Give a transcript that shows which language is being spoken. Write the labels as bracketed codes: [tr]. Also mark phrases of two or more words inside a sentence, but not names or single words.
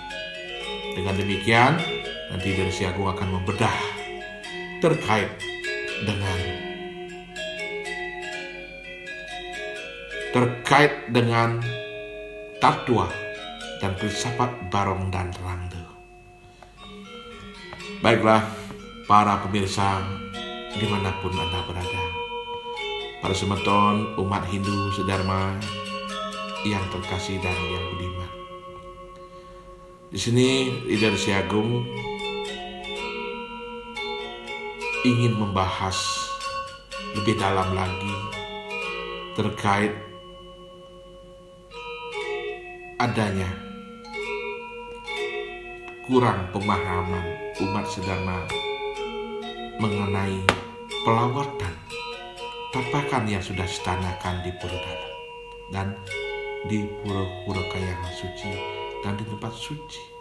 [id] Dengan demikian, nanti Ida Resi Agung akan membedah terkait dengan tatua dan filsafat barong dan rangde. Baiklah, para pemirsa dimanapun Anda berada, para semeton umat Hindu sedharma yang terkasih dan yang budiman, di sini Ida Resi Agung ingin membahas lebih dalam lagi terkait adanya kurang pemahaman umat sedana mengenai pelawatan tapakan yang sudah ditanakan di Pura Dalam dan di pura-pura Kayangan Suci dan di tempat suci.